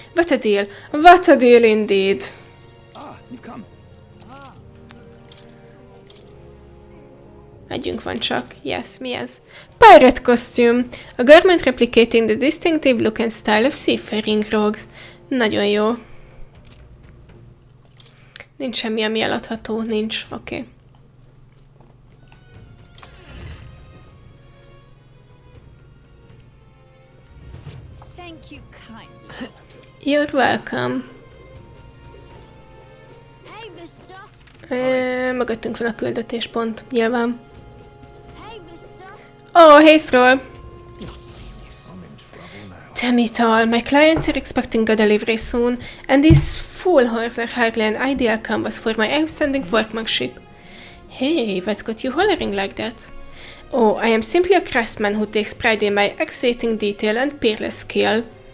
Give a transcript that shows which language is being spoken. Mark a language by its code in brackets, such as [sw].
[en] What a deal! What a deal indeed! Ah, you've come. [hu] Együnk van csak. Yes, mi ez? [en] Pirate costume! A garment replicating the distinctive look and style of seafaring rogues. [hu] Nagyon jó. Nincs semmi, ami eladható. Nincs. Oké. Okay. [en] Thank you kindly. You're welcome. Hey, mister. [hu] Mögöttünk van a küldetéspont, nyilván. [en] Hey, mister. Oh, hey, Stroll. Damn it all, my clients are expecting a delivery soon, and these fool whores are hardly an ideal canvas for my outstanding workmanship. Hey, what's got you hollering like that? Oh, I am simply a craftsman who takes pride in my exciting detail and peerless skill.